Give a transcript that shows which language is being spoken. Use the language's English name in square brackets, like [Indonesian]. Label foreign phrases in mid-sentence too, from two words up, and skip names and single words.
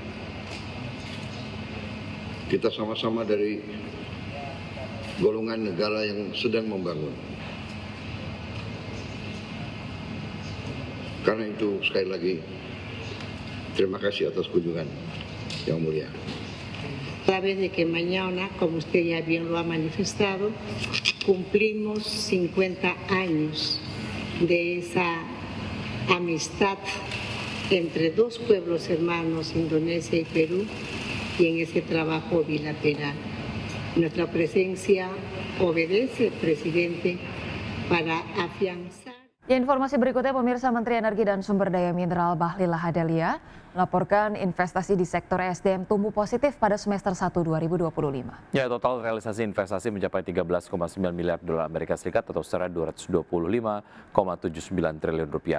[Indonesian] Kita sama-sama dari golongan negara yang sedang membangun. Karena itu sekali lagi terima kasih atas kunjungan yang mulia. [Spanish] A través de que mañana, como usted ya bien lo ha manifestado, cumplimos 50 años de esa amistad entre dos pueblos hermanos, Indonesia y Perú, y en ese trabajo bilateral. Nuestra presencia obedece, presidente, para afianzar. [Indonesian] Ya, informasi berikutnya, pemirsa, Menteri Energi dan Sumber Daya Mineral Bahlil Lahadalia melaporkan investasi di sektor SDM tumbuh positif pada semester 1 2025. Ya, total realisasi investasi mencapai 13,9 miliar dolar Amerika Serikat atau setara 225,79 triliun rupiah.